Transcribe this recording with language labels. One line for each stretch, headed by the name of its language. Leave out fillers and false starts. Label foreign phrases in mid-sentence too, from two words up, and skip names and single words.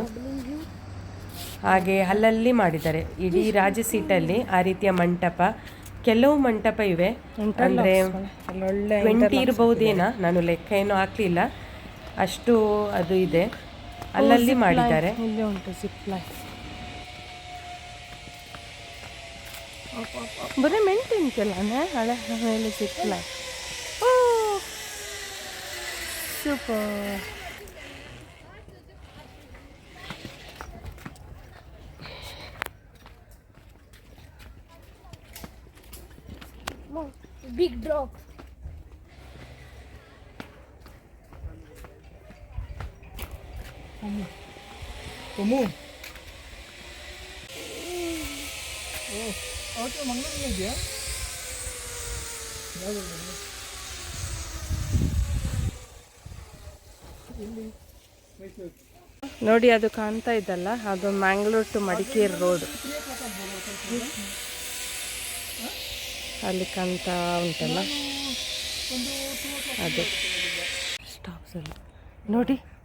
Kannada: ಹಾಗೆ ಅಲ್ಲಲ್ಲಿ ಮಾಡಿದ್ದಾರೆ ಇಡೀ ರಾಜಸೀಟಲ್ಲಿ ಆ ರೀತಿಯ ಮಂಟಪ ಕೆಲವು ಮಂಟಪ ಇವೆ ಅಂದರೆ 20 ಇರ್ಬೋದೇನಾ ನಾನು ಲೆಕ್ಕ ಏನೂ ಹಾಕಲಿಲ್ಲ ಅಷ್ಟು ಅದು ಇದೆ ಅಲ್ಲಲ್ಲಿ ಮಾಡಿದ್ದಾರೆ ಇಲ್ಲಿ ಉಂಟು
English: zip line
Kannada: ಬರೀ ಮೇಂಟೈನ್ ಕೆಲವೇ ಹಳೆ ಮೇಲೆ
English: zip line
Kannada: ಓ ಸೂಪರ್
English: big drop
Indonesian: Kamu? Oh, itu manggilnya dia.
Kannada: ನೋಡಿ ಅದು ಕಾಣ್ತಾ ಇದ್ದಲ್ಲ ಅದು
English: Mangalore to Madikeri road
Kannada: ಅಲ್ಲಿ ಕಾಣ್ತಾ ಉಂಟಲ್ಲ ಅದು ಸ್ಟಾಪ್ಸ್ ಅಲ್ಲಿ ನೋಡಿ